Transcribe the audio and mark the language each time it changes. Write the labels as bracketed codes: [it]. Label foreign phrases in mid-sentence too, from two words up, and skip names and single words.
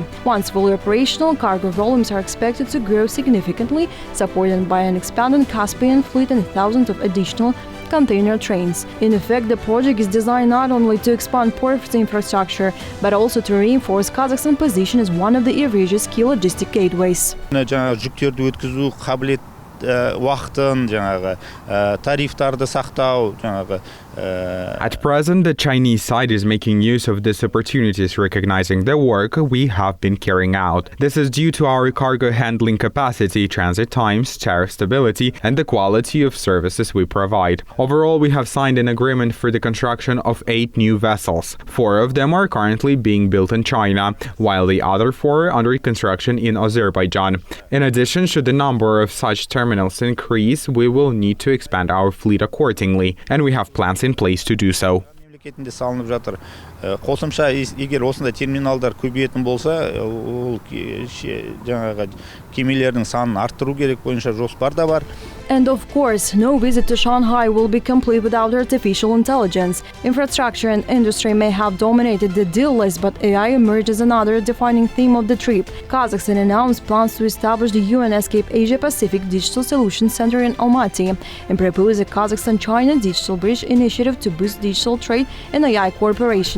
[en] Once fully operational, cargo volumes are expected to grow significantly, supported by an expanded Caspian fleet and thousands of additional container trains. In effect, the project is designed not only to expand port infrastructure, but also to reinforce Kazakhstan's position as one of the Eurasia's key logistic gateways. [kk] уақытын, тарифтарды сақтау, [en] At present, the Chinese side is making use of these opportunities, recognizing the work we have been carrying out. This is due to our cargo handling capacity, transit times, tariff stability, and the quality of services we provide. Overall, we have signed an agreement for the construction of 8 new vessels. 4 of them are currently being built in China, while the other 4 are under construction in Azerbaijan. In addition, should the number of such terminals increase, we will need to expand our fleet accordingly, and we have plans in place to do so. [kk] Мемлекетінде салынып жатыр. Қосымша егер осындай терминалдар көбейетін болса, ол жаңағы кемелердің санын арттыру керек бойынша жоспар да бар. [en] And of course, no visit to Shanghai will be complete without artificial intelligence. Infrastructure and industry may have dominated the deal list, but AI emerged as another defining theme of the trip. Kazakhstan announced plans to establish the UNESCAPE Asia-Pacific Digital Solutions Center in Almaty and propose a Kazakhstan-China Digital Bridge initiative to boost digital trade and AI cooperation.